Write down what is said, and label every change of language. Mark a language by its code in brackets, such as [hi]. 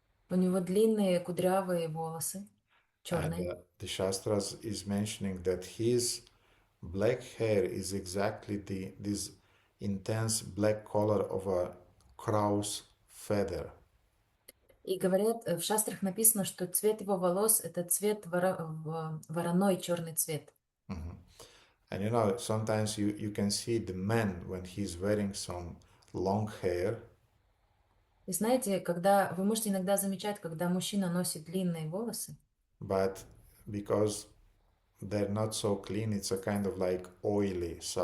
[ru] У него длинные кудрявые волосы, [en] And [ru] черные. [en] the Shastras is mentioning that his black hair is exactly this intense black color of a crow's feather. [ru] И говорят, в шастрах написано, что цвет его волос — это цвет вороной черный цвет. [en] And you know, sometimes you can see the man when he's wearing some long hair. [ru] И знаете, когда вы можете иногда замечать, когда мужчина носит длинные волосы, [en] But because they're not so clean, it's a kind of like oily.